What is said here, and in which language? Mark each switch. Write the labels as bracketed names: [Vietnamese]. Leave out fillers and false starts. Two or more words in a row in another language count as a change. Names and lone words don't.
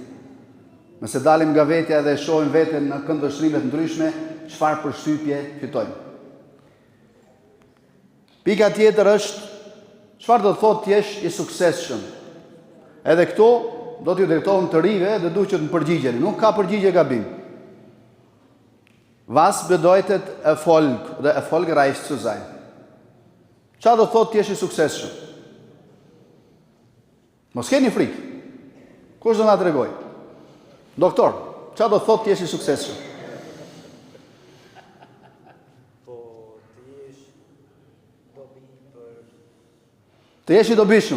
[Albanian] Nëse dalim nga vetja dhe shohim veten në këndvështrime të ndryshme, çfarë përshtypje fitojmë. Pika tjetër është, çfarë do të thotë të jesh i suksesshëm? Edhe këto do t'ju drejtohem të rive dhe duhet që të më përgjigjeni. Nuk ka përgjigje gabim. [German] Was bedeutet Erfolg oder erfolgreich zu sein? [Albanian] Çfarë do të thotë të jesh i suksesshëm? Mos keni frikë. Kush do na tregoj? Doktor, çfarë do të thotë të jesh i suksesshëm? Të jesh i dobishëm.